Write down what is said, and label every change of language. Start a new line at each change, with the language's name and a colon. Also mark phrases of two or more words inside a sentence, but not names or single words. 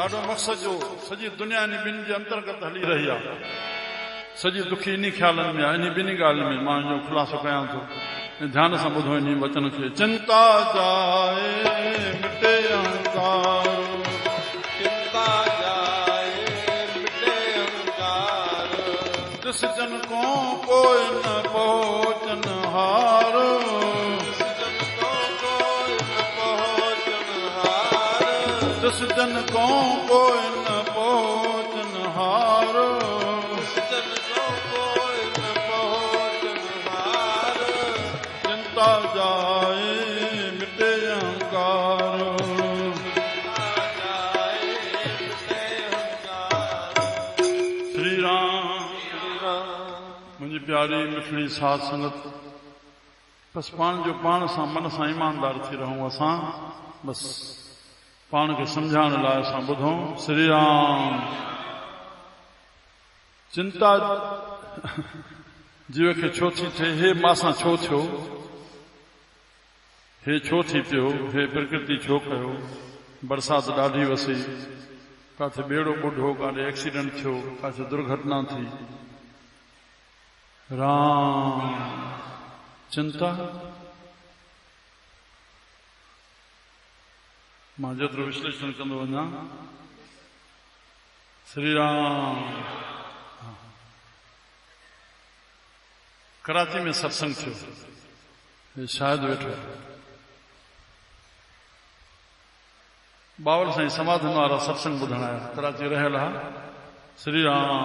Sindhi: मक़सद जो सॼी दुनिया इन ॿिनि जे अंतर्गत हली रही आहे सॼी दुखी इन ख़्यालनि में आहे इन ॿिन्ही ॻाल्हियुनि में मां जो ख़ुलासो कयां थो ध्यान सां ॿुधो इन वचन खे
Hindi: चिंता जाए मिटे अहंकार चिंता जाए मिटे अहंकार जिस जन को कोई न पहुँचन हार जन को कोई न पहुँचन हार जिस जन को कोई न पहुँचन हार जन को कोई न पहुँचन हार चिंता जाए मिटे अहंकार जाए मिटे अहंकार
Sindhi: श्री राम श्री राम मुंहिंजी प्यारी मिठड़ी साध संगत बस पाण जो पाण सां मन सां ईमानदार थी रहूं असां बस पाण खे सम्झाइण लाइ असां ॿुधूं श्री राम चिंता जीव खे छो थी थिए हे मासां छो थियो हे छो थी पियो हे प्रकृति छो कयो बरसात ॾाढी वसी काथे ॿेड़ो ॿुढो काथे एक्सीडेंट थियो काथे दुर्घटना थी राम चिंता मां जेतिरो विश्लेषण कंदो वञा श्री राम कराची में सत्संग थियो हे शायदि वेठो बावल साईं समाधन वारा सत्संग ॿुधण आया कराची रहियल हा श्री राम